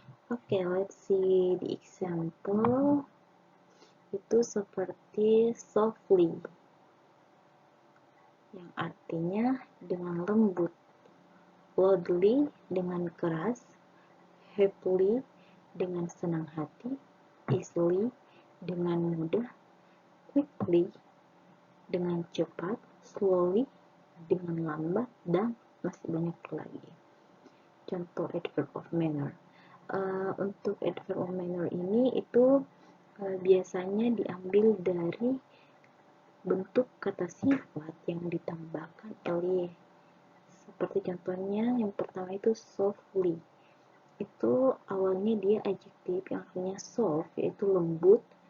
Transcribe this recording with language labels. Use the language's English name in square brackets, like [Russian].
[English] Oke, let's see the example. [Indonesian] Itu seperti softly, yang artinya dengan lembut, loudly dengan keras, happily dengan senang hati, easily dengan mudah, quickly dengan cepat, slowly dengan lambat, dan masih banyak lagi. Contoh adverb of manner. Untuk adverb of manner ini itu biasanya diambil dari bentuk kata sifat yang ditambahkan ly. Seperti contohnya yang pertama itu softly. Itu awalnya dia adjektif yang artinya soft, yaitu lembut.